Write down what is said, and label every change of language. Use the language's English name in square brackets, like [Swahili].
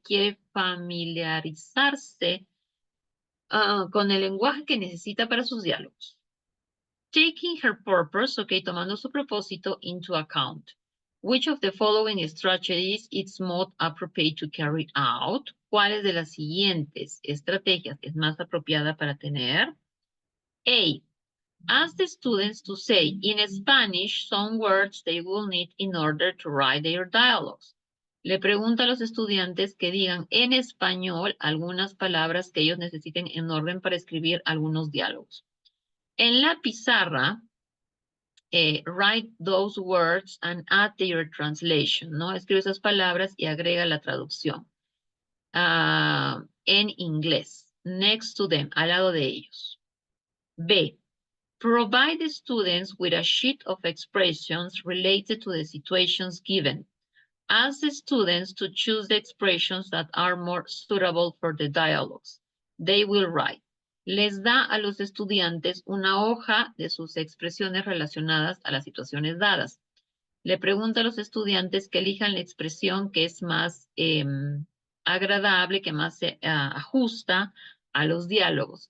[Spanish] Quiere familiarizarse con el lenguaje que necesita para sus diálogos. [English] Taking her purpose, ok, [Spanish] tomando su propósito [English] into account. Which of the following strategies is most appropriate to carry out? [Spanish] ¿Cuáles de las siguientes estrategias es más apropiada para tener? A. [English] Ask the students to say in Spanish some words they will need in order to write their dialogues. [Spanish] Le pregunta a los estudiantes que digan en español algunas palabras que ellos necesiten en orden para escribir algunos diálogos. En la pizarra, [English] write those words and add their translation, ¿no? [Spanish] Escribe esas palabras y agrega la traducción en inglés, [English] next to them, [Spanish] al lado de ellos. B. [English] Provide the students with a sheet of expressions related to the situations given. Ask the students to choose the expressions that are more suitable for the dialogues. They will write. [Spanish] Les da a los estudiantes una hoja de sus expresiones relacionadas a las situaciones dadas. Le pregunta a los estudiantes que elijan la expresión que es más agradable, que más se ajusta a los diálogos.